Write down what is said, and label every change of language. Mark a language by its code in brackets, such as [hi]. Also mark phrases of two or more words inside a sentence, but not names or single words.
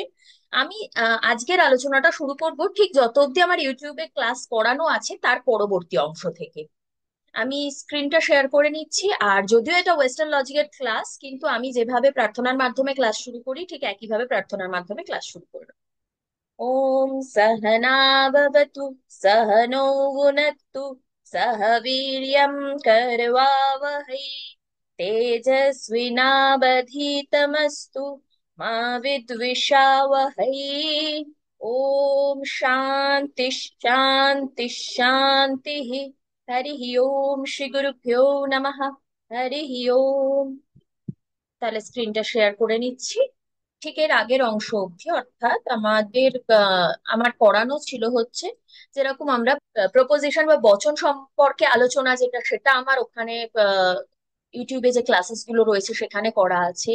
[bn] আমি আজকের আলোচনাটা শুরু করব ঠিক যত অবধি আমার ইউটিউবে ক্লাস করানো আছে তার পরবর্তী অংশ থেকে। আমি [en] screen share [bn] করে নিচ্ছি। আর যদিও এটা [en] western logic [bn] ক্লাস, কিন্তু আমি যেভাবে প্রার্থনার মাধ্যমে ক্লাস শুরু করি ঠিক একইভাবে প্রার্থনার মাধ্যমে ক্লাস শুরু করব। [sa] ওম सहना भवतु सहनो भुनक्तु सह वीर्यं करवावहै तेजस्विनावधीतमस्तु मा विद्विषावहै। ओम शांति शांति शांति। हरि ओम श्री गुरुभ्यो नमः। हरि ओम। [bn] তাহলে [en] screen share [bn] করে নিচ্ছি। ঠিক এর আগের অংশ অবধি, অর্থাৎ আমার পড়ানো ছিল হচ্ছে যেরকম আমরা প্রপোজিশন বা বচন সম্পর্কে আলোচনা, সেটা আমার ওখানে ইউটিউবে যে ক্লাসেস গুলো রয়েছে সেখানে করা আছে।